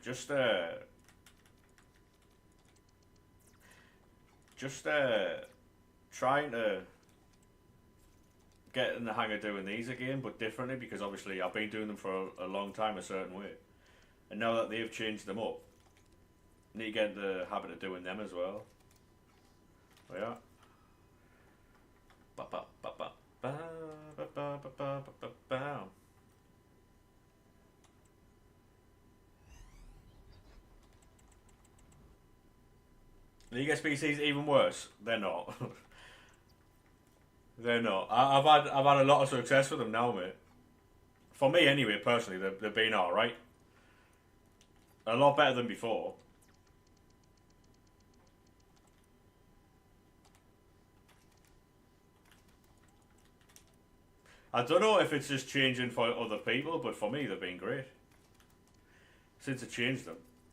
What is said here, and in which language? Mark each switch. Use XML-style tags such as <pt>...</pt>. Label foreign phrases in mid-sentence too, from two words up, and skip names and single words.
<en>Just trying to get in the hang of doing these again, but differently, because obviously I've been doing them for a long time a certain way, and now that they've changed them up, I need to get in the habit of doing them as well. Oh, yeah. Ba ba ba ba ba ba ba ba ba ba ba. League SBC's even worse. They're not. They're not. I've had a lot of success with them now, mate. For me, anyway, personally, they've been all right. A lot better than before. I don't know if it's just changing for other people, but for me, they've been great since I changed them.</en>